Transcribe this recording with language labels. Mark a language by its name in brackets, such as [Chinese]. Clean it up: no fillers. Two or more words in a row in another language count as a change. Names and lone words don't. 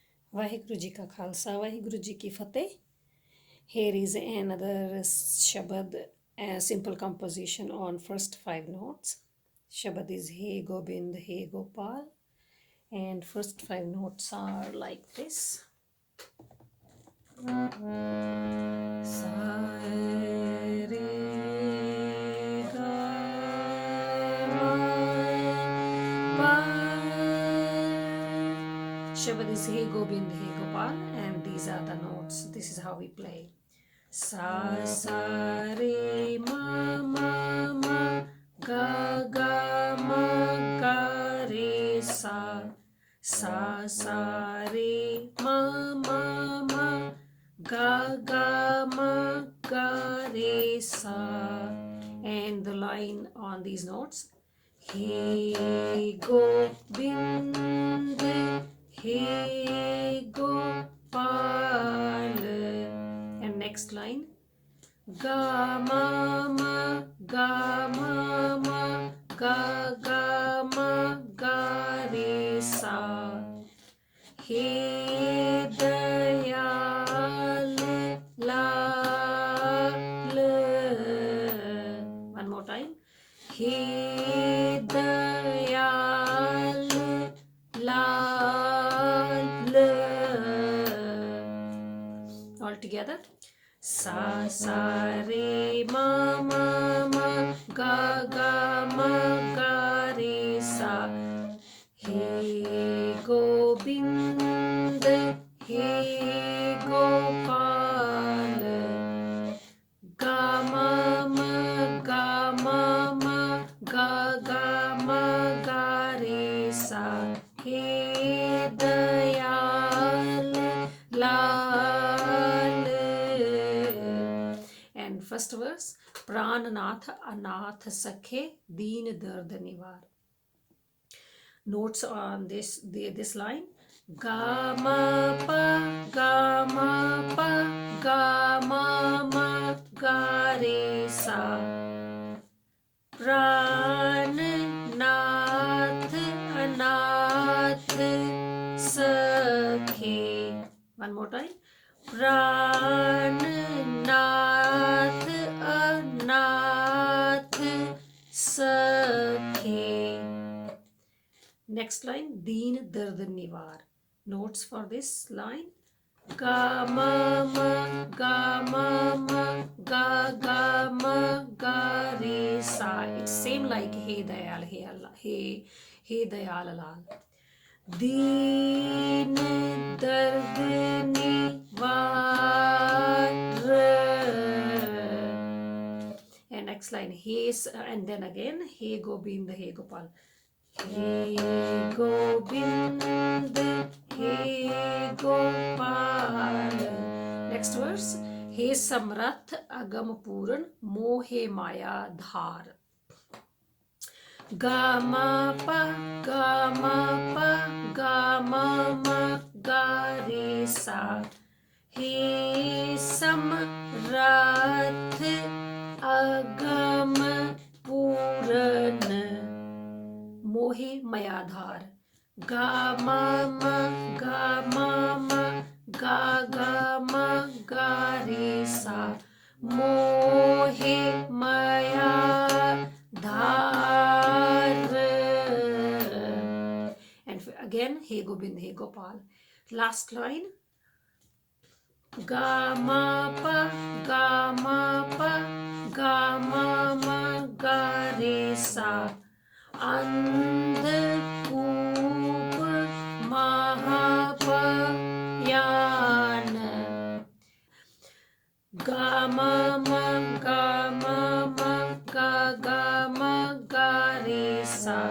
[Punjabi] ਵਾਹਿਗੁਰੂ ਜੀ ਕਾ ਖ਼ਾਲਸਾ, ਵਾਹਿਗੁਰੂ ਜੀ ਕੀ ਫ਼ਤਹਿ. [English] Here is another Shabad, a simple composition on first five notes. Shabad is Hey Gobind Hey Gopal, and first five notes are like this. Sa re ga ma pa. Shabad is Hey Gobind Hey Gopal, and these are the notes. This is how we play. Sa re ma ma ga ga re sa re ma ga ga re sa. And the line on these notes: Hey Gobind Hey Gopal. And next line: ga ma ga ga re sa. He dayal lal. One more time. He dayal lal. All together. Sa re ma ga ga re sa. Hey Gobind Hey Gopal. Ga ma ga ga re sa. Hey dayal lal. And first verse: Prananath Anath Sakhe Deen Dard Nivar. Notes on this line: ga ma pa ga ga re sa. Prananath Anath Sakhe. One more time. Prananath Anath Sakhe. Next line: Deen Dard Nivar. Notes for this line: ga ma ga ga re sa. It's same like Hey Dayal Hey Dayal Lal. Deen Dard Nivar. And next line: Hey, and then again Hey Gobind Hey Gopal. Hey Gobind Hey Gopal. Next verse: Hey Samrath Agam Puran Mohe Maya Dhar. Ga ma pa ga ga re sa. Hey Samrath Agam Puran Mohe Mayadhar. Ga ma ga ga re sa. Mohe Mayadhar. And again Hey Gobind Hey Gopal. Last line: ga ma pa ga ga re sa. Andhkoop Mahapayan. Ga ma ga re sa.